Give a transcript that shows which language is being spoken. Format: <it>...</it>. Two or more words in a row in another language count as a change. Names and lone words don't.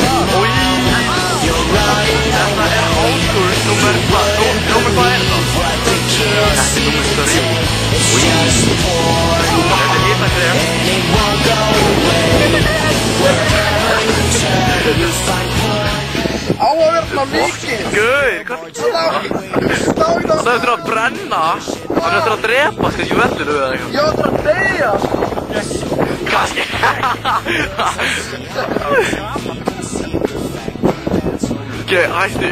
<en>You're right, I know you would. What the kids see today. It's just porn. And it won't go away. Wherever you turn, you find porn.</en> <is>Áa verðna mikið! Guð, hvað? Það er að brenna. Hann er að drepa sig í vellinu eða eitthvað. Ég ætla að deyja! Kannski. Ok, hættu.</is>